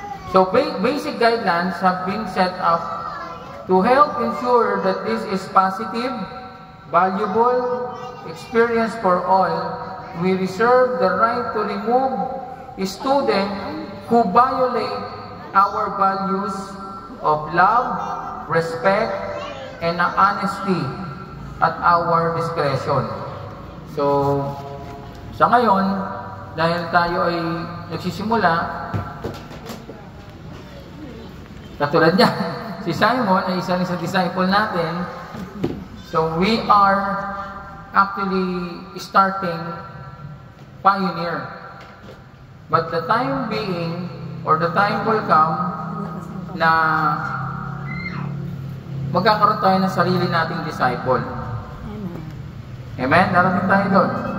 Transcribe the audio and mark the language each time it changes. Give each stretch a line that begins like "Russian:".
English: So, basic guidelines have been set up to help ensure that this is positive, valuable experience for all. We reserve the right to remove a student who violate our values of love, respect, and honesty at our discretion.
Filipino: So, sa ngayon, dahil tayo ay nagsisimula, katulad niya, si Simon ay isang disciple natin.
English: So, we are actually starting pioneer. But the time being, or the time will come,
Filipino: na magkakaroon tayo ng sarili nating disciple. Amen? Darating tayo doon.